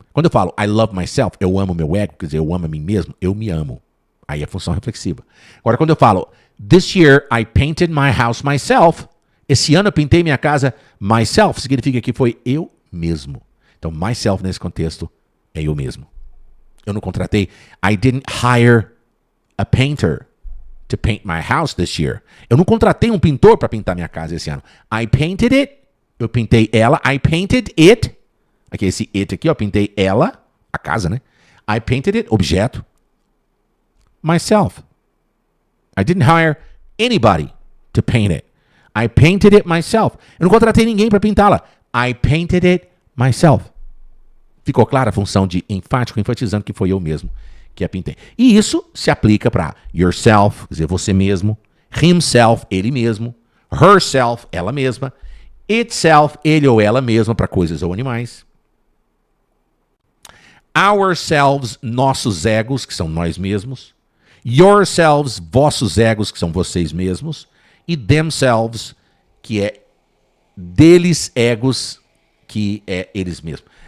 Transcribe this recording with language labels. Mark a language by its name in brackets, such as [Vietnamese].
[Portuguese] Quando eu falo [English] I love myself, [Portuguese] eu amo meu ego, quer dizer, eu amo a mim mesmo, eu me amo. Aí é função reflexiva. Agora, quando eu falo [English] this year I painted my house myself, [Portuguese] esse ano eu pintei minha casa myself, significa que foi eu mesmo. Então, myself nesse contexto é eu mesmo. Eu não contratei, [English] I didn't hire a painter to paint my house this year. [Portuguese] Eu não contratei um pintor para pintar minha casa esse ano. [English] I painted it. [Portuguese] Eu pintei ela. I painted it. Aqui, esse it aqui, ó. Pintei ela, a casa, né? [English] I painted it, [Portuguese] objeto. Myself. [English] I didn't hire anybody to paint it. I painted it myself. [Portuguese] Eu não contratei ninguém para pintá-la. [English] I painted it myself. [Portuguese] Ficou clara a função de enfático, enfatizando que foi eu mesmo que a pintei. E isso se aplica para yourself, quer dizer, você mesmo, himself, ele mesmo, herself, ela mesma, itself, ele ou ela mesma, para coisas ou animais, ourselves, nossos egos, que são nós mesmos, yourselves, vossos egos, que são vocês mesmos, e themselves, que é deles egos, que é eles mesmos.